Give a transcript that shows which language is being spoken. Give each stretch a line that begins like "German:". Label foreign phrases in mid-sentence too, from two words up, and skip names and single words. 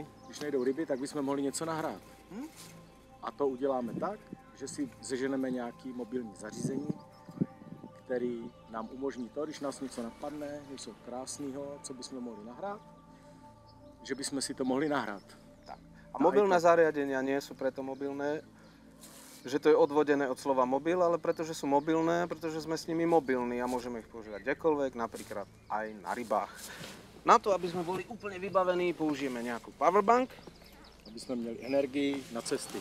Czech: když nejdou ryby, tak bychom mohli něco nahrát. A to uděláme tak, že si seženeme nějaký mobilní zařízení, který nám umožní to, když nás něco napadne, něco krásného, co bychom mohli nahrát, že bychom si to mohli nahrát. tak.
Slovak: A mobilné zariadenia nie sú preto mobilné, že to je odvodené od slova mobil, ale pretože sú mobilné, pretože sme s nimi mobilní a môžeme ich používať kdekoľvek, napríklad aj na rybách. Na to, aby sme boli úplne vybavení, použijeme nejakú powerbank,
Czech: Aby sme měli energii na cesty.